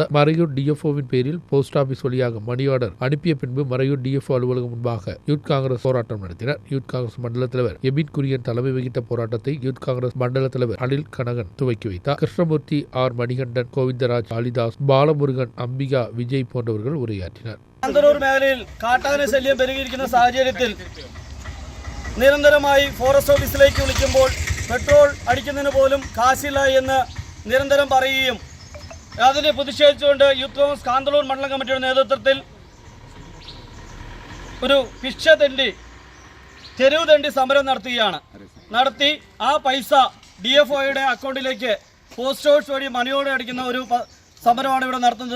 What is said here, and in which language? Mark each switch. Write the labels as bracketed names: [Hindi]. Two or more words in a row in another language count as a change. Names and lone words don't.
[Tamil] மறையூர் டிஎஃப்ஓ பேரில் [English] post office [Tamil] வழியாக [English] money order [Tamil] அனுப்பிய பின்பு மறையூர் டிஎஃப்ஓ அலுவலகம் முன்பாக யூத் காங்கிரஸ் போராட்டம் நடத்தினர். யூத் காங்கிரஸ் மண்டல தலைவர் எபின் குரியன் தலைமை வகித்த போராட்டத்தை யூத் காங்கிரஸ் மண்டல தலைவர் அனில் கனகன் துவக்கி வைத்தார். கிருஷ்ணமூர்த்தி, ஆர் மணிகண்டன், கோவிந்தராஜ், காளிதாஸ், பாலமுருகன், அம்பிகா, விஜய் போன்றவர்கள் உரையாற்றினர். [Malayalam] കാന്തലൂർ മേഖലയിൽ കാട്ടാന ശല്യം പെരുകിയിരിക്കുന്ന സാഹചര്യത്തിൽ നിരന്തരമായി [English] forest office [Malayalam] വിളിക്കുമ്പോൾ പെട്രോൾ അടിക്കുന്നതിന് പോലും കാശില്ല എന്ന് നിരന്തരം പറയുകയും അതിനെ പ്രതിഷേധിച്ചുകൊണ്ട് യൂത്ത് കോൺഗ്രസ് കാന്തലൂർ മണ്ഡലം കമ്മിറ്റിയുടെ നേതൃത്വത്തിൽ ഒരു തെരുവ് തണ്ടി സമരം നടത്തി ആ പൈസ DFOയുടെ അക്കൗണ്ടിലേക്ക് [English] post office [Malayalam] വഴി [English] money order [Malayalam] അടിക്കുന്ന ഒരു സമരമാണ് ഇവിടെ നടത്തുന്നത്.